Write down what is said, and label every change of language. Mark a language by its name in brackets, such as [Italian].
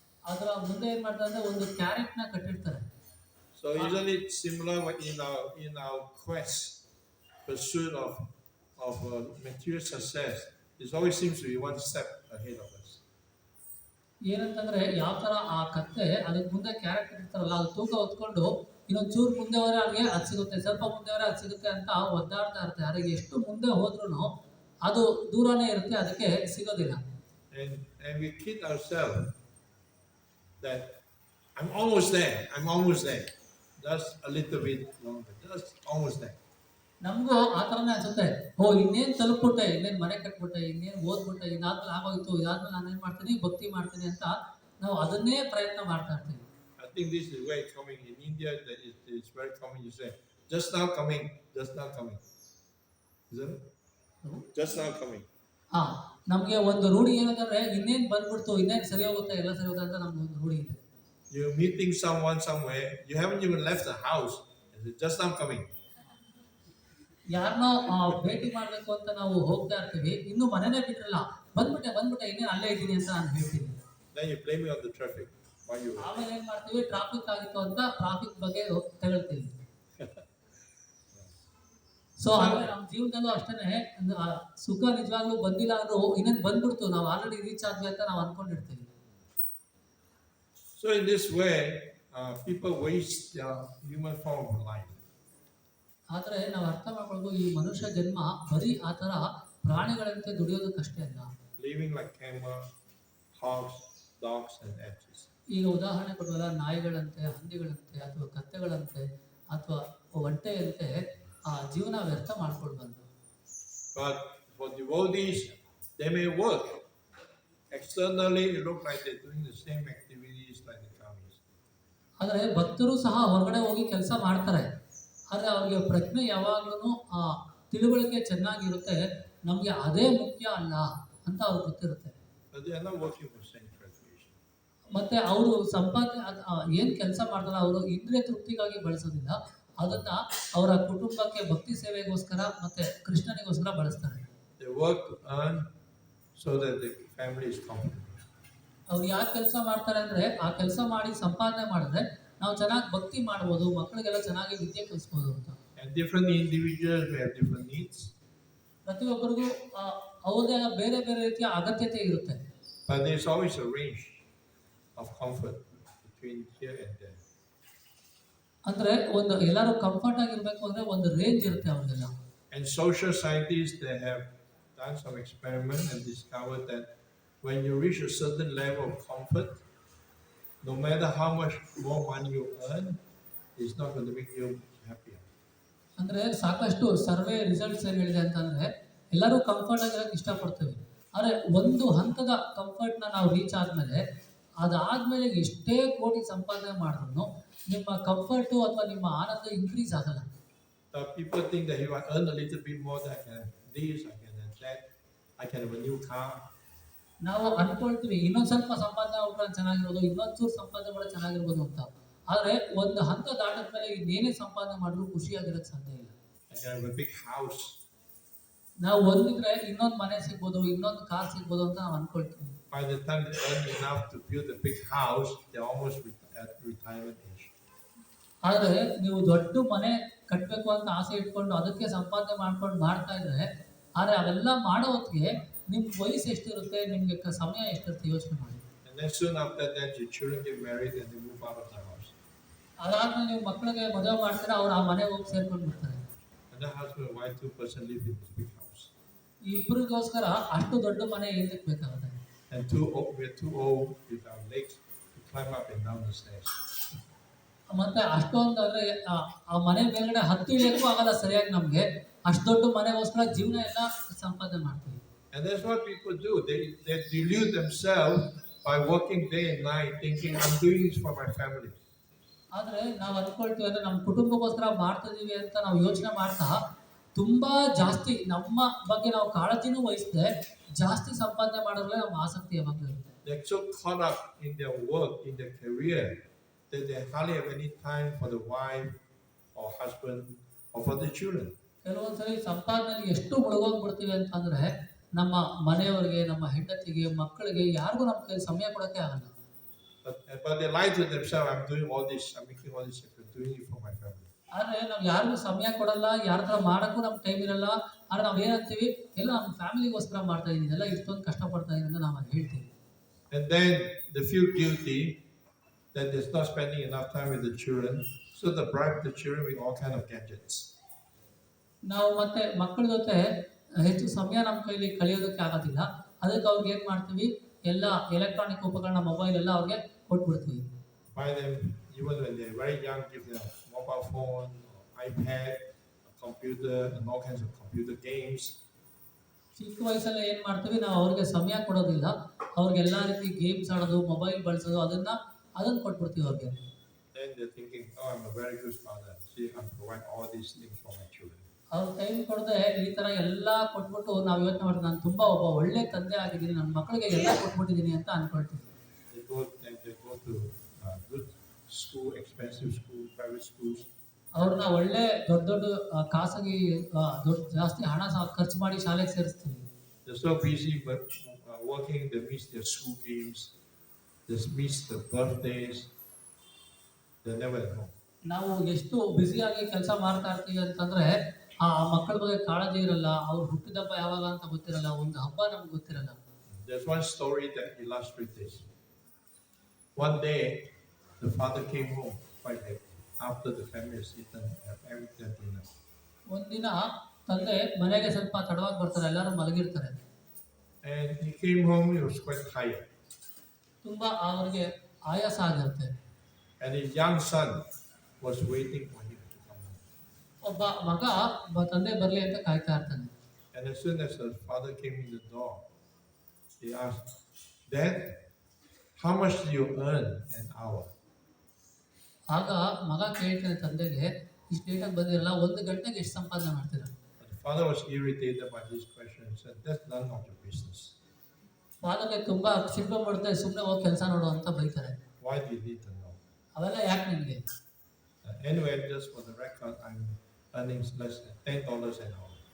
[Kannada] ಅದರ ಮುಂದೆ ಏನ್ ಮಾಡ್ತಾರೆ ಅಂದ್ರೆ ಒಂದು ಕ್ಯಾರೆಟ್ ನ ಕಟ್ಟಿರ್ತಾರೆ. [English] So isn't it similar in our quest, pursuit of material success? It always seems to be one step ahead of us. [Kannada] ಏನಂತಂದ್ರೆ ಯಾವ ತರ ಆ ಕತ್ತೆ ಅದಕ್ಕೆ ಮುಂದೆ ಕ್ಯಾರೆಟ್ ಇರ್ತಾರಲ್ಲ, ಅದು ತೂಕ ಹೊತ್ಕೊಂಡು ಇನ್ನೊಂದು ಚೂರು ಮುಂದೆ ಹೋದ್ರೆ ಅವ್ರಿಗೆ ಅದು ಸಿಗುತ್ತೆ, ಸ್ವಲ್ಪ ಮುಂದೆ ಹೋದ್ರೆ ಅದು ಸಿಗುತ್ತೆ ಅಂತ ಒದ್ದಾಡ್ತಾ ಇರ್ತಾರೆ. ಅವ್ರಿಗೆ ಎಷ್ಟು ಮುಂದೆ ಹೋದ್ರೂ ಅದು ದೂರನೇ ಇರುತ್ತೆ, ಅದಕ್ಕೆ ಸಿಗೋದಿಲ್ಲ. [English] And we kid ourselves that I'm almost there. Just a little bit longer, just almost there. [Kannada] ನಮಗೂ ಆ ಥರನೇ ಅನ್ಸುತ್ತೆ, ಇನ್ನೇನು ತಲುಪ್ಬಿಟ್ಟೆ, ಇನ್ನೇನು ಮನೆ ಕಟ್ಬಿಟ್ಟೆ, ಇನ್ನೇನು ಓದ್ಬಿಟ್ಟೆ, ಇದಾದ್ಮೇಲೆ ಆಗೋಯ್ತು, ಇದಾದ್ಮೇಲೆ ನಾನೇನು ಮಾಡ್ತೀನಿ, ಭಕ್ತಿ ಮಾಡ್ತೀನಿ ಅಂತ ನಾವು ಅದನ್ನೇ ಪ್ರಯತ್ನ ಮಾಡ್ತಾ ಇರ್ತೀವಿ. [English] I think this is where it's coming in India. That it's very common. You say, just now coming. Is that it? Just now coming. [Kannada] ನಮಗೆ ಒಂದು ರೂಢಿ ಏನಂತಂದ್ರೆ ಇನ್ನೇನು ಬಂದ್ಬಿಡ್ತು, ಇನ್ನೇನು ಸರಿ ಹೋಗುತ್ತೆ, ಎಲ್ಲ ಸರಿ ಹೋಗುತ್ತೆ ಅಂತ ನಮ್ಗೆ ಒಂದು ರೂಢಿ ಇದೆ. [English] You're meeting someone somewhere, you haven't even left the house, just now coming. [Kannada] ಯಾರನ್ನೋ ಭೇಟಿ ಮಾಡಬೇಕು ಅಂತ ನಾವು ಹೋಗ್ತಾ ಇರ್ತೀವಿ, ಇನ್ನು ಮನೆನೇ ಬಿಟ್ಟಿರಲ್ಲ, ಬಂದ್ಬಿಟ್ಟೆ ಇನ್ನೇನು ಅಲ್ಲೇ ಇದ್ದೀನಿ ಅಂತ ನಾನು ಹೇಳ್ತೀನಿ. [English] Then you blame me on the traffic. [Kannada] ಆಮೇಲೆ ಏನ್ ಮಾಡ್ತೀವಿ, ಟ್ರಾಫಿಕ್ ಆಗಿತ್ತು ಅಂತ ಟ್ರಾಫಿಕ್ ಬಗ್ಗೆ ತಗೊಳ್ತೀವಿ. ಸೊ ಆಮೇಲೆ ನಮ್ಮ ಜೀವನದಲ್ಲೂ ಅಷ್ಟೇನೆ, ಸುಖ ನಿಜವಾಗ್ಲೂ ಬಂದಿಲ್ಲ ಅಂದ್ರೂ ಇನ್ನೇನು ಬಂದ್ಬಿಡ್ತು, ನಾವು ಆಲ್ರೆಡಿ ರೀಚ್ ಆದ್ವಿ ಅಂತ ನಾವು ಅನ್ಕೊಂಡಿರ್ತೀವಿ. [English] So in this way, people waste their human form of life. [Kannada] ಆದ್ರೆ ನಾವು ಅರ್ಥ ಮಾಡ್ಕೊಳ್ಳೋದು, ಈ ಮನುಷ್ಯ ಜನ್ಮ ಬರೀ ಆ ತರ ಪ್ರಾಣಿಗಳಂತೆ ದುಡಿಯೋದಕ್ಕಷ್ಟೇ ಅಲ್ಲ. [English] Living like camel, hogs, dogs and asses. [Kannada] ಈಗ ಉದಾಹರಣೆ ಕೊಡುವಲ್ಲ, ನಾಯಿಗಳಂತೆ, ಹಂದಿಗಳಂತೆ, ಅಥವಾ ಕತ್ತೆಗಳಂತೆ, ಅಥವಾ ಒಂಟೆಯಂತೆ ಜೀವನ ವ್ಯರ್ಥ ಮಾಡ್ಕೊಳ್ಬಾರ್ದು. [English] But for devotees, they may work. Externally, it looks like they're doing the same activities like the cows. [Kannada] ಆದರೆ ಭಕ್ತರು ಸಹ ಹೊರಗಡೆ ಹೋಗಿ ಕೆಲಸ ಮಾಡ್ತಾರೆ, ಆದರೆ ಅವ್ರಿಗೆ ಪ್ರಜ್ಞೆ ಯಾವಾಗ್ಲೂ ತಿಳುವಳಿಕೆ ಚೆನ್ನಾಗಿರುತ್ತೆ, ನಮಗೆ ಅದೇ ಮುಖ್ಯ ಅಲ್ಲ ಅಂತ ಅವ್ರಿಗೆ ಗೊತ್ತಿರುತ್ತೆ. [English] But they are not working for sense gratification. [Kannada] ಮತ್ತೆ ಅವರು ಸಂಪಾದನೆ ಏನು ಕೆಲಸ ಮಾಡ್ತಾರೆ, ಅವರು ಇಂದ್ರಿಯ ತೃಪ್ತಿಗಾಗಿ ಬಳಸೋದಿಲ್ಲ, ಅದನ್ನ ಅವರ ಕುಟುಂಬಕ್ಕೆ ಭಕ್ತಿ ಸೇವೆಗೋಸ್ಕರ ಮತ್ತೆ ಕೃಷ್ಣನಿಗೋಸ್ಕರ ಬಳಸ್ತಾರೆ. [English] They work to earn so that the family is comfortable. [Kannada] ಅವ್ರು ಯಾಕೆ ಕೆಲಸ ಮಾಡ್ತಾರೆ ಅಂದ್ರೆ ಆ ಕೆಲಸ ಮಾಡಿ ಸಂಪಾದನೆ ಮಾಡಿದ್ರೆ ನಾವು ಚೆನ್ನಾಗಿ ಭಕ್ತಿ ಮಾಡ್ಬೋದು, ಮಕ್ಕಳಿಗೆಲ್ಲ ಚೆನ್ನಾಗಿ ವಿದ್ಯೆ ಕಲಿಸ್ಬೋದು ಅಂತ. [English] And different individuals may have different needs. [Kannada] ಪ್ರತಿಯೊಬ್ಬರಿಗೂ ಅವ್ರದೇ ಬೇರೆ ಬೇರೆ ರೀತಿಯ ಅಗತ್ಯತೆ ಇರುತ್ತೆ. [English] But there's always a range of comfort between here and there. [Kannada] ಅಂದ್ರೆ ಒಂದು ಎಲ್ಲರೂ ಕಂಫರ್ಟ್ ಆಗಿರ್ಬೇಕು ಅಂದ್ರೆ ಒಂದು ರೇಂಜ್ ಇರುತ್ತೆ ಅವ್ರಿಗೆಲ್ಲ. [English] And social scientists, they have done some experiment and discovered that when you reach a certain level of comfort, no matter how much more money you earn, it's not going to make you happier. [Kannada] ಅಂದ್ರೆ ಸಾಕಷ್ಟು [English] survey results [Kannada] ಏನು ಹೇಳಿದೆ ಅಂತಂದ್ರೆ ಎಲ್ಲರೂ comfort ಆಗಿರೋಕೆ ಇಷ್ಟಪಡ್ತೀವಿ, ಆದರೆ ಒಂದು ಹಂತದ ಕಂಫರ್ಟ್ನ ನಾವು ರೀಚ್ ಆದಮೇಲೆ ಅದಾದಮೇಲೆ ಎಷ್ಟೇ ಕೋಟಿ ಸಂಪಾದನೆ ಮಾಡಿದ್ರು ನಿಮ್ಮ ಕಂಫರ್ಟು ಅಥವಾ ನಿಮ್ಮ ಆನಂದ ಇನ್ಕ್ರೀಸ್ ಆಗಲ್ಲ. [English] People think that if I earn a little bit more, that I can have this, I can have that, I can have a new car. [Kannada] ನಾವು ಅನ್ಕೊಳ್ತೀವಿ ಇನ್ನೊಂದು ಸ್ವಲ್ಪ ಸಂಪಾದನೆ ಮಾಡ್ರೆ ಚೆನ್ನಾಗಿರೋದು, ಇನ್ನೊಂದು ಚೂರು ಸಂಪಾದನೆ ಮಾಡಿದ್ರೆ ಚೆನ್ನಾಗಿರ್ಬೋದು ಅಂತ. ಆದರೆ ಒಂದು ಹಂತ ದಾಟಿದ ಮೇಲೆ ಇನ್ನೇನೇ ಸಂಪಾದನೆ ಮಾಡಿದ್ರು ಖುಷಿಯಾಗಿರೋಕ್ಕೆ ಸಾಧ್ಯ ಇಲ್ಲ. [English] I can have a big house. [Kannada] ನಾವು ಒಂದಿದ್ರೆ ಇನ್ನೊಂದು ಮನೆ ಸಿಗ್ಬೋದು, ಇನ್ನೊಂದು ಕಾರ್ ಸಿಗ್ಬೋದು ಅಂತ ನಾವು ಅನ್ಕೊಳ್ತೀವಿ. [English] By the time they earn enough to build a big house, they're almost at retirement age. [Kannada] ಆದರೆ ನೀವು ದೊಡ್ಡ ಮನೆ ಕಟ್ಟಬೇಕು ಅಂತ ಆಸೆ ಇಟ್ಕೊಂಡು ಅದಕ್ಕೆ ಸಂಪಾದನೆ ಮಾಡ್ಕೊಂಡು ಮಾಡ್ತಾ ಇದ್ರೆ, ಆದರೆ ಅವೆಲ್ಲ ಮಾಡೋ ಹೊತ್ತಿಗೆ ನಿಮ್ಮ ವಯಸ್ಸು ಎಷ್ಟಿರುತ್ತೆ, ನಿಮಗೆ ಸಮಯ ಎಷ್ಟಿರುತ್ತೆ ಯೋಚನೆ ಮಾಡಿ. [English] And then soon after that, your children get married and they move out of the house. [Kannada] ಅದಾದ್ಮೇಲೆ ನೀವು ಮಕ್ಕಳಿಗೆ ಮದುವೆ ಮಾಡ್ತೀರಾ, ಅವ್ರು ಆ ಮನೆಗೆ ಹೋಗಿ ಸೇರ್ಕೊಂಡು ಬಿಡ್ತಾರೆ. [English] And the husband and wife, 2 person live in this big house. [Kannada] ಈ ಇಬ್ಬರಿಗೋಸ್ಕರ ಅಷ್ಟು ದೊಡ್ಡ ಮನೆ ಏನಕ್ಕೆ ಬೇಕಾಗುತ್ತೆ? [English] And we're too old with our legs to climb up and down the stairs. [Kannada] ಮತ್ತೆ ಅಷ್ಟೊಂದು ಅಂದ್ರೆ ಆ ಮನೆ ಮೇಲ್ಗಡೆ ಹತ್ತಿ ಇಳಿಯಕ್ಕೂ ಆಗಲ್ಲ ಸರಿಯಾಗಿ ನಮ್ಗೆ, ಅಷ್ಟು ದೊಡ್ಡ ಮನೆಗೋಸ್ಕರ ಜೀವನ ಎಲ್ಲ ಸಂಪಾದನೆ ಮಾಡ್ತೀವಿ. [English] And that's what people do. They delude themselves by working day and night, thinking I'm doing this for my family. [Kannada] ಆದ್ರೆ ನಾವು ಅನ್ಕೊಳ್ತೀವಿ ಅಂದ್ರೆ ನಮ್ಮ ಕುಟುಂಬಕ್ಕೋಸ್ಕರ ಮಾಡ್ತಾ ಇದೀವಿ ಅಂತ ನಾವು ಯೋಚನೆ ಮಾಡ್ತಾ ತುಂಬಾ ಜಾಸ್ತಿ ನಮ್ಮ ಬಗ್ಗೆ ನಾವು ಕಾಳಜಿನೂ ವಹಿಸದೆ ಜಾಸ್ತಿ ಸಂಪಾದನೆ ಮಾಡೋದ್ರಲ್ಲಿ ನಮ್ಮ ಆಸಕ್ತಿ ಯಾವಾಗಲೂ ಇರುತ್ತೆ. [English] They're so caught up in their work, in their career, that they hardly have any time for the wife or husband or for the children. [Kannada] ಕೆಲವೊಂದ್ಸರಿ ಸಂಪಾದನೆಯಲ್ಲಿ ಎಷ್ಟು ಮುಳುಗೋಗ್ಬಿಡ್ತೀವಿ ಅಂತಂದ್ರೆ ನಮ್ಮ ಮನೆಯವರಿಗೆ, ನಮ್ಮ ಹೆಂಡತಿಗೆ, ಮಕ್ಕಳಿಗೆ ಯಾರಿಗೂ ನಮ್ಮ ಕೈ ಸಮಯ ಕೊಡೋಕ್ಕೆ ಆಗಲ್ಲ. [English] But they lie to themselves, I'm doing all this, I'm making all this, I'm doing it for my family. [Kannada] ಆದರೆ ನಾವು ಯಾರಿಗೂ ಸಮಯ ಕೊಡಲ್ಲ, ಯಾರ ಥರ ಮಾಡೋಕ್ಕೂ ನಮ್ಮ ಟೈಮ್ ಇರಲ್ಲ. ಆದರೆ ನಾವು ಏನಂತೀವಿ, ಎಲ್ಲ ನಮ್ಮ ಫ್ಯಾಮಿಲಿಗೋಸ್ಕರ ಮಾಡ್ತಾ ಇದ್ದೀನಿ, ಎಲ್ಲ ಇಷ್ಟೊಂದು ಕಷ್ಟಪಡ್ತಾ ಇದ್ದೀನಿ ಅಂತ ನಾವು ಹೇಳ್ತೀವಿ. [English] And then they feel guilty that they're not spending enough time with the children, so they bribe the children with all kind of gadgets. [Kannada] ನಾವು ಮತ್ತೆ ಮಕ್ಕಳ ಜೊತೆ ಹೆಚ್ಚು ಸಮಯ ನಮ್ಮ ಕೈಲಿ ಕಳೆಯೋದಕ್ಕೆ ಆಗೋದಿಲ್ಲ, ಅದಕ್ಕೆ ಅವ್ರಿಗೆ ಏನು ಮಾಡ್ತೀವಿ, ಎಲ್ಲ ಎಲೆಕ್ಟ್ರಾನಿಕ್ ಉಪಕರಣ, ಮೊಬೈಲ್ ಎಲ್ಲ ಅವ್ರಿಗೆ ಕೊಟ್ಬಿಡ್ತೀವಿ. [English] Buy them, even when they're very young, give them a mobile phone, iPad, a computer, and all kinds of computer games. [Kannada] ಚಿಕ್ಕ ವಯಸ್ಸಲ್ಲೇ ಏನು ಮಾಡ್ತೀವಿ, ನಾವು ಅವ್ರಿಗೆ ಸಮಯ ಕೊಡೋದಿಲ್ಲ, ಅವ್ರಿಗೆಲ್ಲ ರೀತಿ ಗೇಮ್ಸ್ ಆಡೋದು, ಮೊಬೈಲ್ ಬಳಸೋದು ಅದನ್ನು ಕೊಟ್ಬಿಡ್ತೀವಿ ಅವ್ರಿಗೆ. [English] Then they're thinking, oh, I'm a very good father. See, I'm providing all these things for my children. [Kannada] ಅವ್ರ ಟೈಮ್ ಕೊಡದೆ ಈ ಥರ ಎಲ್ಲ ಕೊಟ್ಬಿಟ್ಟು ನಾವು ಯೋಚನೆ ಮಾಡ್ತೀವಿ, ನಾನು ತುಂಬ ಒಬ್ಬ ಒಳ್ಳೆ ತಂದೆ ಆಗಿದ್ದೀನಿ, ನನ್ನ ಮಕ್ಕಳಿಗೆ ಎಲ್ಲ ಕೊಟ್ಬಿಟ್ಟಿದ್ದೀನಿ ಅಂತ ಅನ್ಕೊಳ್ತೀವಿ. [English] They go to good school, expensive school, private schools. [Kannada] ಅವ್ರನ್ನ ಒಳ್ಳೆ ದೊಡ್ಡ ಖಾಸಗಿ ಜಾಸ್ತಿ ಹಣ ಖರ್ಚು ಮಾಡಿ ಶಾಲೆಗೆ ಸೇರಿಸ್ತೀವಿ. [English] They're so busy but working, they miss their school games, they miss the birthdays, they're never at home. [Kannada] ನಾವು ಎಷ್ಟು ಬ್ಯುಸಿಯಾಗಿ ಕೆಲಸ ಮಾಡ್ತಾ ಇರ್ತೀವಿ ಅಂತಂದ್ರೆ ಆ ಮಕ್ಕಳ ಬಗ್ಗೆ ಕಾಳಜಿ ಇರಲ್ಲ, ಅವ್ರ ಹುಟ್ಟಿದಬ್ಬ ಯಾವಾಗ ಅಂತ ಗೊತ್ತಿರಲ್ಲ, ಒಂದು ಹಬ್ಬ ನಮ್ಗೆ ಗೊತ್ತಿರಲ್ಲ. [English] There's one story that illustrates this. One day, the father came home quite late after the family has eaten their dinner. [Kannada] ಒಂದಿನ ತಂದೆ ಮನೆಗೆ ಸ್ವಲ್ಪ ತಡವಾಗಿ ಬರ್ತಾರೆ, ಎಲ್ಲರೂ ಮಲಗಿರ್ತಾರೆ. [English] And he came home, he was quite tired. [Kannada] ತುಂಬಾ ಅವ್ರಿಗೆ ಆಯಾಸ ಆಗಿರುತ್ತೆ. [English] And his young son was waiting for him to come home. [Kannada] ಒಬ್ಬ ಮಗ ತಂದೆ ಬರಲಿ ಅಂತ ಕಾಯ್ತಾ ಇರ್ತಾನೆ. [English] And as soon as the father came in the door, he asked, Dad, how much do you earn an hour? [Kannada] ಆಗ ಮಗ ಕೇಳ್ತಾನೆ ತಂದೆಗೆ, ಇಷ್ಟು ಲೇಟಾಗಿ ಬಂದಿರಲ್ಲ, 1 ಗಂಟೆಗೆ ಎಷ್ಟು ಸಂಪಾದನೆ ಮಾಡ್ತೀರಾ? [English] The father was irritated by this question and said, that's none of your business. [Kannada] ಫಾದರ್ಗೆ ತುಂಬಾ ಸಿಟ್ಟು ಬಂದ್ಬಿಡುತ್ತೆ, ಸುಮ್ಮನೆ ಹೋಗಿ ಕೆಲಸ ನೋಡು ಅಂತ ಬೈತಾರೆ. [English] Why do you need to know? [Kannada] ಅವೆಲ್ಲ ಯಾಕೆ ನಿಮಗೆ? [English] Anyway, just for the record, I'm earning less than $10 an hour.